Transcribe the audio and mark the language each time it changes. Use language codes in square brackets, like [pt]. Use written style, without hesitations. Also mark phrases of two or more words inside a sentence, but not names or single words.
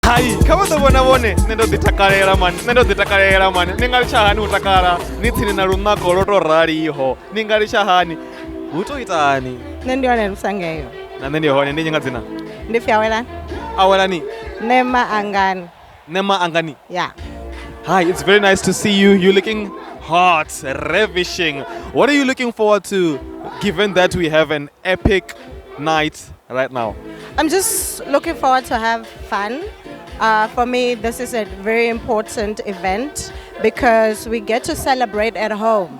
[ve] Hai, kama ḓo vhona vhone nṋe ndo ḓi takalela mani, nṋe ndo ḓi takalela mani. Ni nga litsha hani u takala ni tsini na lunako lwo to raliho, ni nga litsha hani hu to itani? Nṋe ndi hone Lusangeyo. Na nṋe ndi hone, ndi nga dzina Ndi Fiawelani. Awelani, Nema Angani. Nema Angani. [en] Yeah. Hi, it's very nice to see you. You're looking hot, ravishing. What are you looking forward to, given that we have an epic night right now? I'm just looking forward to have fun. For me, this is a very important event because we get to celebrate at home.